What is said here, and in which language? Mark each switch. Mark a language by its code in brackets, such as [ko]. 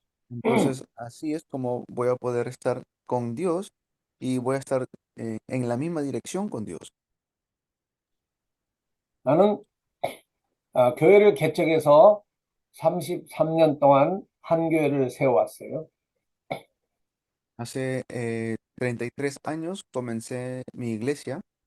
[es] Entonces, así es como voy a poder estar con Dios y voy a estar en la misma dirección con Dios. [ko] 나는 교회를 개척해서 33년 동안 한 교회를 세워왔어요. [es] Hace 33 años comencé mi iglesia.